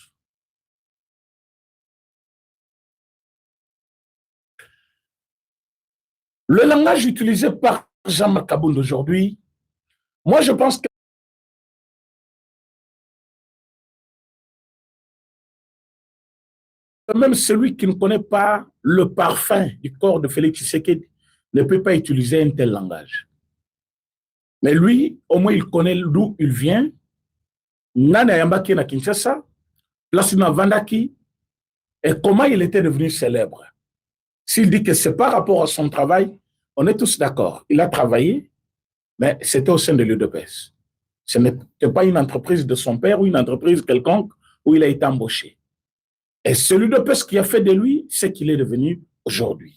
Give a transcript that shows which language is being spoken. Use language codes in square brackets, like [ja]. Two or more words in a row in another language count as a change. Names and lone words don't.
[fr] Le langage utilisé par Jean-Marc Kabound aujourd'hui, moi je pense que même celui qui ne connaît pas le parfum du corps de Félix Tshisekedi ne peut pas utiliser un tel langage. Mais lui, au moins il connaît d'où il vient. [ln] Nana Yambaki na Kinshasa, place na Vandaki, [fr] Et comment il était devenu célèbre? S'il dit que c'est par rapport à son travail, on est tous d'accord. Il a travaillé, mais c'était au sein de l'UDPS. Ce n'était pas une entreprise de son père ou une entreprise quelconque où il a été embauché. Et c'est l'UDPS qui a fait de lui ce qu'il est devenu aujourd'hui.